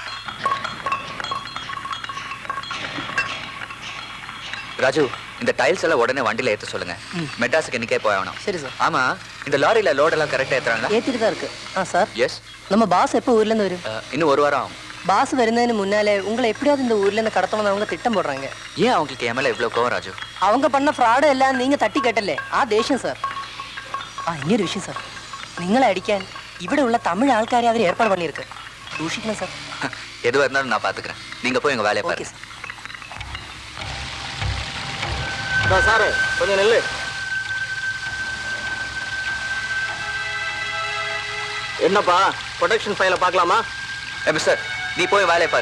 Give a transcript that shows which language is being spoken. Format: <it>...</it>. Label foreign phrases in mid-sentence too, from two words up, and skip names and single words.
<ta>ராஜு, இந்த டைல்ஸ் எல்லாம் உடனே வண்டியில ஏற்ற சொல்லுங்க. மெட்ராஸுக்கு இன்னைக்கே போய் ஆகணும். சரி சார். ஆமா, இந்த லாரியில லோடெல்லாம் கரெக்டாக ஏற்றுறாங்களா? ஏற்றிட்டு தான் இருக்கு. சார். எஸ். நம்ம பாஸ் எப்போ ஊர்லேருந்து வரும்? இன்னும் ஒரு வாரம் ஆகும். பாஸ் வருന്നതിന് முன்னாலே உங்களை எப்படியாவது இந்த ஊர்லேருந்து கடத்தணும்னு அவங்க திட்டம் போடுறாங்க. ஏன் அவங்களுக்கு என் மேலே இவ்வளோ கோவம் ராஜு? அவங்க பண்ண</ta> <ml>ഫ്രോഡ് എല്ലാം നിങ്ങൾ തട്ടി കേട്ടല്ലേ, ആ ദേഷ്യം സാർ. ഇനിയൊരു വിഷയം സാർ, നിങ്ങളെ അടിക്കാൻ ഇവിടെ ഉള്ള തമിഴ് ആൾക്കാരെ അവർ ഏർപ്പാട് பண்ணியிருக்கு. സൂക്ഷിക്കണം സാർ.</ml> <ta>எதுவாக இருந்தாலும் நான் பார்த்துக்கிறேன். நீங்க போய் எங்க வேலையை பாருங்க. சார் கொஞ்சம் நெல்லு. என்னப்பா</ta> <en>production file</en> <ta>பார்க்கலாமா? மிஸ்டர், நீ போய் வேலையை பாரு.</ta>